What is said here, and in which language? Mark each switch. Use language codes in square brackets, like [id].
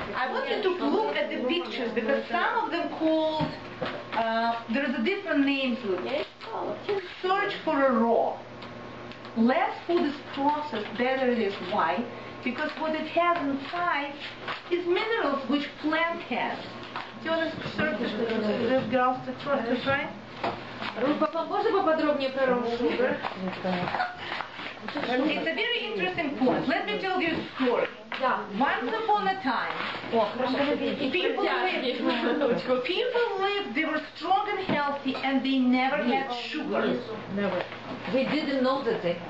[en] I want you to look at the pictures because some of them called, there's a different name to it. Search for a raw. Less food is processed, better it is. Why? Because what it has inside is minerals which plant has. Do you want to search this girl to try? [ru] Можно поподробнее про raw sugar? [en] It's a very interesting point. Let me tell you a story. Once upon a time, people lived, they were strong and healthy, and they never had sugar. Never. They didn't know that